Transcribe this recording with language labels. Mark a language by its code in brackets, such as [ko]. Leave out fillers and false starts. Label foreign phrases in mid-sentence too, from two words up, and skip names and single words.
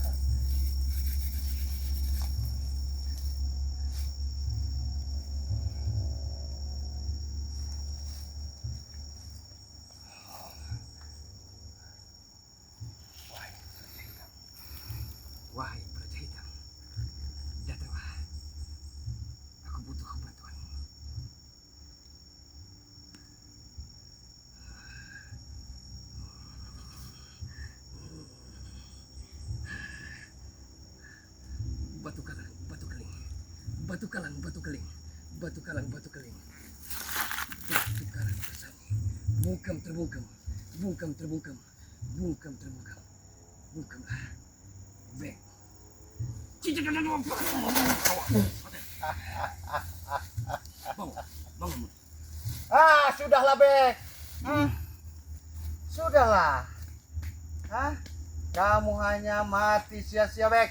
[id] Wahai Praja Hitam, wahai Praja Hitam, datanglah. Aku butuh bantuanmu. Batu kalang, batu keling. Batu kalang, batu keling. Batu kalang, batu keling. Batu kalang bersani. Bungkam terbungkam. Bungkam terbungkam. Bungkam terbungkam. Bungkamlah. Bek. Bangun, bangun. Ah, sudahlah, Bek. Sudahlah. Hah? Kamu hanya mati sia-sia, Bek.